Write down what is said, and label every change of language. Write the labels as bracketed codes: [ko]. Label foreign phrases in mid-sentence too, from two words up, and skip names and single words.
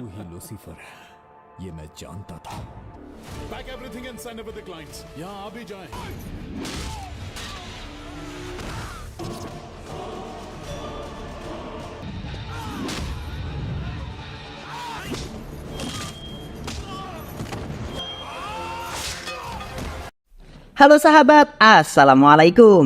[hi] यहाँ लूसीफर है, ये मैं जानता था। [en] Pack everything and send over the clients. [hi] यहाँ आ भी जाएं। [id] Halo sahabat, Assalamualaikum.